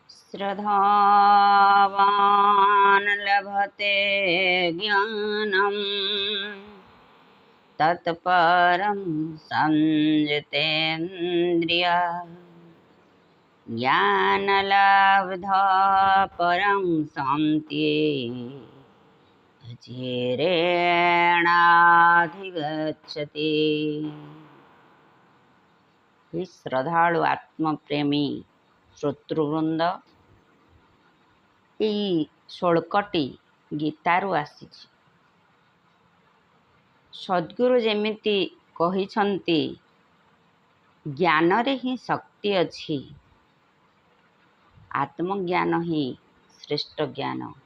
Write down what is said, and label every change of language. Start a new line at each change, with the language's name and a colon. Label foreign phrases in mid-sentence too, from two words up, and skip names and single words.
Sanskrit: श्रद्धावान् लभते ज्ञानम् तत्परं संयतेन्द्रिया ज्ञानलब्धा परं शान्ति धीरेणाधिगच्छति।
Odia: ହେ ଶ୍ରଦ୍ଧାଳୁ ଆତ୍ମପ୍ରେମୀ ଶ୍ରୋତୃବୃନ୍ଦ, ଏଇ ଶ୍ଳୋକଟି ଗୀତାରୁ ଆସିଛି। ସଦ୍ଗୁରୁ ଯେମିତି କହିଛନ୍ତି, ଜ୍ଞାନରେ ହିଁ ଶକ୍ତି ଅଛି, ଆତ୍ମଜ୍ଞାନ ହିଁ ଶ୍ରେଷ୍ଠ ଜ୍ଞାନ।